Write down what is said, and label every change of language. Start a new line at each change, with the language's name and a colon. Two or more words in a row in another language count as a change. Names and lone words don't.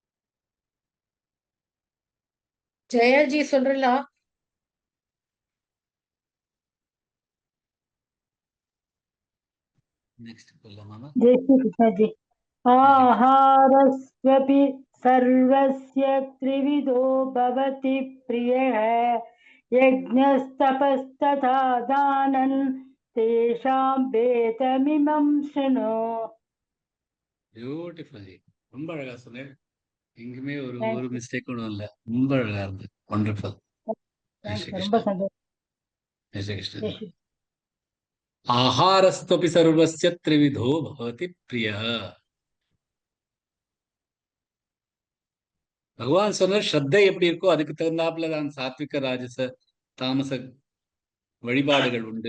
Tamil: ஜெயாஜி சொல்றா? நெக்ஸ்ட் போலாமா?
Hindi: जय श्री कृष्ण जी।
Sanskrit: आहारस्वपि सर्वस्य त्रिविधो भवति प्रियः यज्ञस्तपस्तथा दानं तेषां भेदमिमं शृणु।
Tamil: பியூட்டிஃபுல் ஜி, ரொம்ப அழகா சொன்னேன். எங்குமே ஒரு
English: Thank
Tamil: ஒரு
English: you.
Tamil: மிஸ்டேக் ஒன்றும் இல்லை. ரொம்ப அழகா இருந்தது. வண்டர்ஃபுல். ஜெய்
English: Thank
Tamil: ஸ்ரீ
English: you. ரொம்ப
Tamil: கிருஷ்ணா. சந்தோஷம். ஜெய் ஸ்ரீ கிருஷ்ணா.
Hindi: जय श्री
Sanskrit: आहारस्त्वपि सर्वस्य त्रिविधो भवति प्रियः.
Tamil: பகவான் சொன்ன ஸ்ரத்தை எப்படி இருக்கோ அதுக்கு தகுந்தாப்புல தான் சாத்விக ராஜச தாமச வழிபாடுகள் உண்டு.